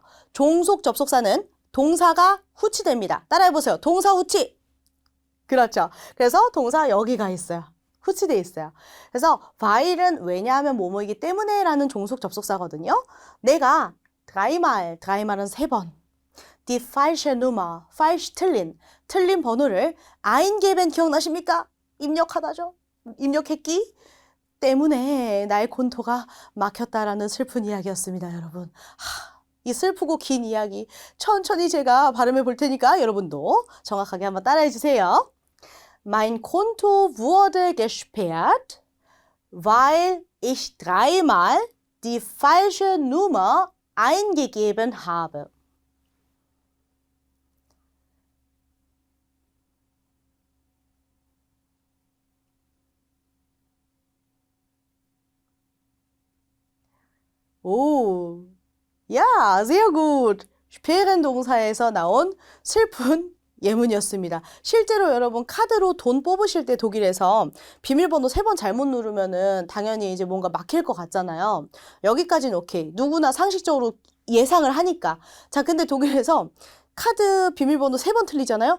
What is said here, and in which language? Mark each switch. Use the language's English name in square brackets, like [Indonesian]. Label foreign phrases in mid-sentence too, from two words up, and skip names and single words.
[Korean] 종속 접속사는 동사가 후치됩니다. 따라해보세요. 동사 후치. 그렇죠. 그래서 동사 여기가 있어요. 후치돼 있어요. 그래서 while은 왜냐하면 뭐뭐이기 때문에 라는 종속 접속사거든요. 내가 dreimal은 3번 [German] die falsche Nummer, [Korean] falsch 틀린 번호를 eingeben 기억나십니까? 입력하다죠. 입력했기 때문에 나의 콘토가 막혔다라는 슬픈 이야기였습니다, 여러분. 이 슬프고 긴 이야기 천천히 제가 발음해 볼 테니까 여러분도 정확하게 한번 따라해 주세요. [German] Mein Konto wurde gesperrt, weil ich dreimal die falsche Nummer eingegeben habe. [Korean] 오, 야, [German] sehr gut. [Korean] sperren 동사에서 나온 슬픈 예문이었습니다. 실제로 여러분 카드로 돈 뽑으실 때 독일에서 비밀번호 3번 잘못 누르면은 당연히 이제 뭔가 막힐 것 같잖아요. 여기까지는 오케이. 누구나 상식적으로 예상을 하니까. 자, 근데 독일에서 카드 비밀번호 3번 틀리잖아요.